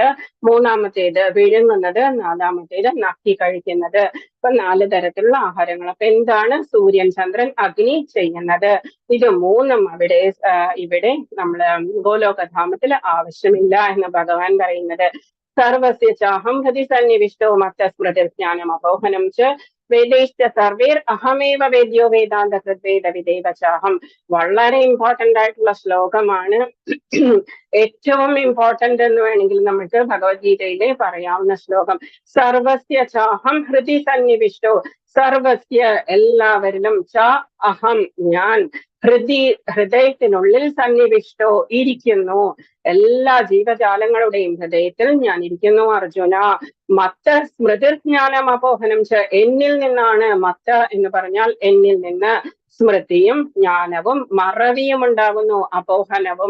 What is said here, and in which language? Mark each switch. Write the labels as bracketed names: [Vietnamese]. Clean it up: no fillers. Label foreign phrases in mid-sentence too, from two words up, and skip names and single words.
[Malayalam] മൂന്നാമത്തേത് വിഴുങ്ങുന്നത്. നാലാമത്തേത് നക്കി കഴിക്കുന്നത്. ഇപ്പൊ 4 തരത്തിലുള്ള ആഹാരങ്ങൾ. അപ്പൊ എന്താണ് സൂര്യൻ, ചന്ദ്രൻ, അഗ്നി ചെയ്യുന്നത്? ഇത് മൂന്നും ഇവിടെ നമ്മള് ഗോലോകധാമത്തിൽ ആവശ്യമില്ല എന്ന് ഭഗവാൻ പറയുന്നത്. [Sanskrit] सर्वस्य चाहं हृदि सन्निविष्टो मत्तस्मृतिज्ञानं अपोहनं च वेदैश्च सर्वेर् अहमेव वेद्यो वेदान्त कृद्वेद विदेव चाहं. [Malayalam] വളരെ ഇമ്പോർട്ടന്റ് ആയിട്ടുള്ള ശ്ലോകമാണ്. ഏറ്റവും ഇമ്പോർട്ടന്റ് എന്ന് വേണമെങ്കിൽ നമുക്ക് ഭഗവത്ഗീതയിലെ പറയാവുന്ന ശ്ലോകം. [Sanskrit] सर्वस्य चाहं हृदि सन्निविष्टो, [Malayalam] സർവസ്യ എല്ലാവരിലും, [Sanskrit] च अहं [Malayalam] ഞാൻ, ഹൃദയത്തിനുള്ളിൽ സന്നിവിഷ്ടോ ഇരിക്കുന്നു, എല്ലാ ജീവജാലങ്ങളുടെയും ഹൃദയത്തിൽ ഞാൻ ഇരിക്കുന്നു അർജുന. [Sanskrit] मत्त स्मृतिज्ञानं अपोहनं च, [Malayalam] എന്നിൽ നിന്നാണ്, മത്ത എന്ന് പറഞ്ഞാൽ എന്നിൽ നിന്ന്, സ്മൃതിയും ജ്ഞാനവും മറവിയും ഉണ്ടാകുന്നു, അപോഹനവും.